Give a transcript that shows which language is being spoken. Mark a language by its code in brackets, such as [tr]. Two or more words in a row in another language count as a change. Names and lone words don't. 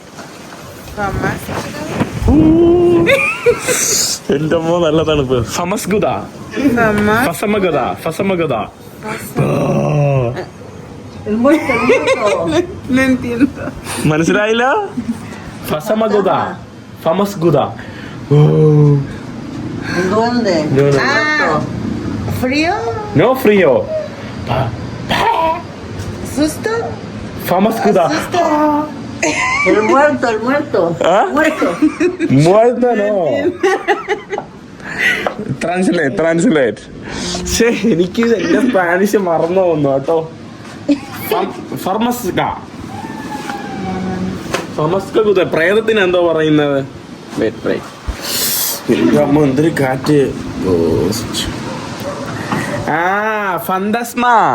[ml] എന്റെ അമ്മ നല്ല തണുപ്പ്. ഫമസ്ഗുദ ഫസമഗത ഫസമഗത. മനസ്സിലായില്ല? ഫസമഗുദ ഫമസ്ഗുദ. [es] Frío. No frío. Susto. Famasguda. El muerto. ¿Ah? Muerto. Muerto no. [en] Translate. [ml] പക്ഷേ എനിക്ക് എന്റെ സ്പാനിഷ് മറന്നു പോകുന്നു കേട്ടോ. ഫമസ്കുദ പ്രേതത്തിന് എന്തോ പറയുന്നത്. അമ്മ എന്തൊരു കാറ്റ്. ഫന്തസ്മ.